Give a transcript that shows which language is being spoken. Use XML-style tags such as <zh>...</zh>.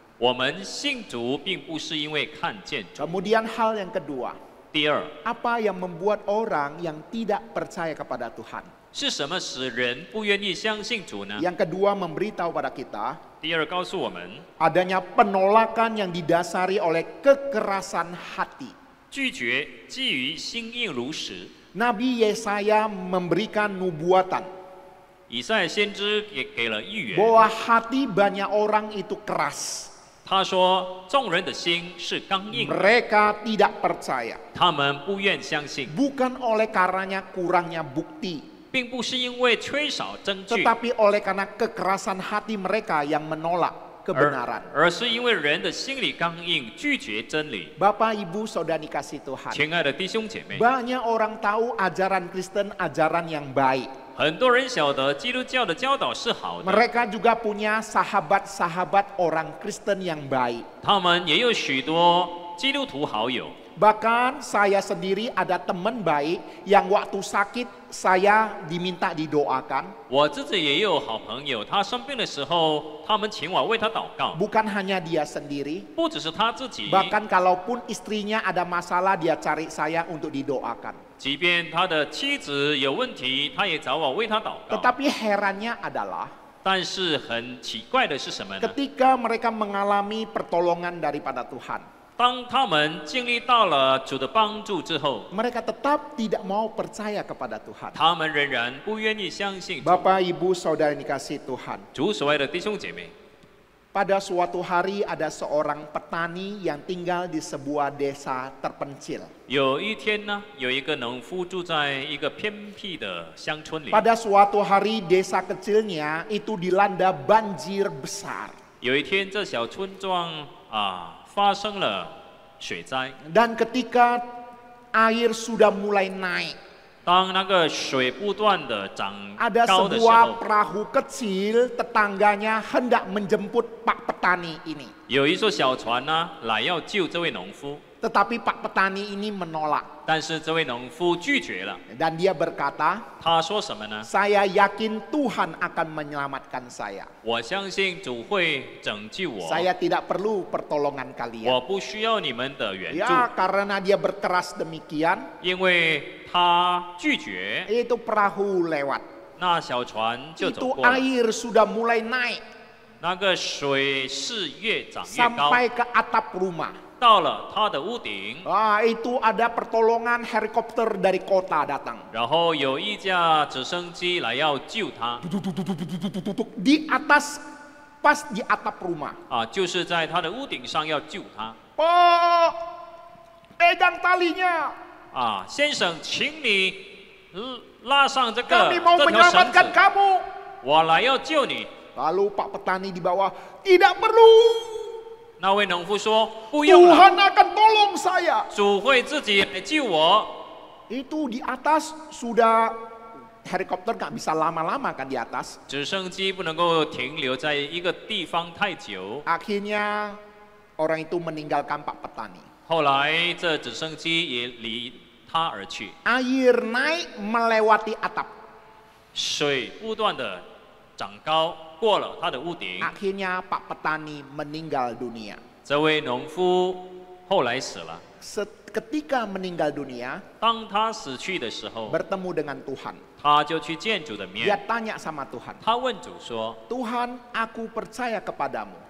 <zh>我们信主并不是因为看见主。</zh> <id>Kemudian hal yang kedua,</id> <zh>第二，</zh> <id>apa yang membuat orang yang tidak percaya kepada Tuhan?</id> <zh>是什么使人不愿意相信主呢？</zh> <id>Yang kedua memberitahu pada kita</id> <zh>第二告诉我们，</zh> <id>adanya penolakan yang didasari oleh kekerasan hati.</id> <zh>拒绝基于心硬如石。</zh> <id>Nabi Yesaya memberikan nubuatan.</id> <zh>以赛亚先知也给了预言，</zh> <id>bahwa hati banyak orang itu keras.</id> <zh>他说众人的心是刚硬的，</zh> <id>Mereka tidak percaya.</id> <zh>他们不愿相信，</zh> <id>Bukan oleh karenanya kurangnya bukti,</id> <zh>并不是因为缺少证据，</zh> <id>tetapi oleh karena kekerasan hati mereka yang menolak kebenaran.</id> <zh>而是因为人的心里刚硬，拒绝真理。</zh> <id>Bapak, Ibu, Saudara dikasih Tuhan.</id> <zh>亲爱的弟兄姐妹，</zh> <id>Banyak orang tahu ajaran Kristen ajaran yang baik.</id> <zh>很多人晓得基督教的教导是好的，</zh> <id>Mereka juga punya sahabat-sahabat orang Kristen yang baik.</id> <zh>他们也有许多基督徒好友。</zh> <id>Bahkan saya sendiri ada teman baik yang waktu sakit saya diminta didoakan.</id> <zh>我自己也有好朋友，他生病的时候，他们请我为他祷告，</zh> <id>Bukan hanya dia sendiri,</id> <zh>不只是他自己，</zh> <id>bahkan kalaupun istrinya ada masalah dia cari saya untuk didoakan.</id> <zh>即便他的妻子有问题，他也找我为他祷告。</zh> <id>Tetapi herannya adalah</id> <zh>但是很奇怪的是什么呢？</zh> <id>ketika mereka mengalami pertolongan daripada Tuhan,</id> <zh>当他们经历到了主的帮助之后，</zh> <id>mereka tetap tidak mau percaya kepada Tuhan.</id> <zh>他们仍然不愿意相信主。</zh> <id>Bapak, Ibu, Saudara yang dikasih Tuhan.</id> <zh>主所爱的弟兄姐妹，</zh> <id>Pada suatu hari ada seorang petani yang tinggal di sebuah desa terpencil.</id> <zh>有一天呢，有一个农夫住在一个偏僻的乡村里。</zh> <id>Pada suatu hari desa kecilnya itu dilanda banjir besar.</id> <zh>有一天，这小村庄发生了水灾。</zh> <id>Dan ketika air sudah mulai naik,</id> <zh>当那个水不断的涨</zh> <id>ada</id> <zh>高的时</zh> <id>sebuah</id> <zh>候，</zh> <id>perahu kecil tetangganya hendak menjemput Pak Petani ini.</id> <zh>有一艘小船呢来要救这位农夫，</zh> <id>Tetapi Pak Petani ini menolak.</id> <zh>但是这位农夫拒绝了。</zh> <id>Dan dia berkata,</id> <zh>他说什么呢？</zh> <id>saya yakin Tuhan akan menyelamatkan saya.</id> <zh>我相信主会拯救我，</zh> <id>Saya tidak perlu pertolongan</id> <zh>我</zh> <id>kalian.</id> <zh>不需要你们的援助，</zh> <id>Ya, karena dia berkeras demikian,</id> <zh>因为他拒绝，</zh> <id>itu perahu lewat.</id> <zh>那小船就走</zh> <id>Itu</id> <zh>过了。</zh> <id>air sudah mulai naik</id> <zh>那个水是越涨越高，</zh> <id>sampai ke atap rumah.</id> <zh>到了他的屋顶，</zh> <id>Itu ada pertolongan helikopter dari kota datang.</id> <zh>然后有一架直升机来要救他，</zh> <id>Di atas, pas di atap rumah.</id> <zh>就是在他的屋顶上要救他。</zh> <id>Pak, pegang talinya.</id> <zh>先生，请你拉上这个</zh> <id>Kami mau</id> <zh>这条绳</zh> <id>menyelamatkan</id> <zh>子，</zh> <id>kamu.</id> <zh>我来要救你。</zh> <id>Lalu Pak Petani di bawah, tidak perlu.</id> <zh>那位农夫说：“不用了，</zh> <id>Tuhan akan tolong saya.</id> <zh>主会自己来救我。”</zh> <id>Itu di atas sudah helikopter nggak bisa lama-lama kan di atas.</id> <zh>直升机不能够停留在一个地方太久。</zh> <id>Akhirnya orang itu meninggalkan Pak Petani.</id> <zh>后来这直升机也离他而去，</zh> <id>Air naik melewati atap.</id> <zh>水不断的长高，过了他的屋顶。</zh> <id>Akhirnya Pak Petani meninggal dunia.</id> <zh>这位农夫后来死了。</zh> <id>Ketika meninggal dunia,</id> <zh>当他死去的时候，</zh> <id>bertemu dengan Tuhan.</id> <zh>他就去见主的</zh> <id>Dia</id> <zh>面，</zh> <id>tanya sama Tuhan,</id> <zh>他问主说</zh> <id>Tuhan, aku percaya kepadamu. ：“</id>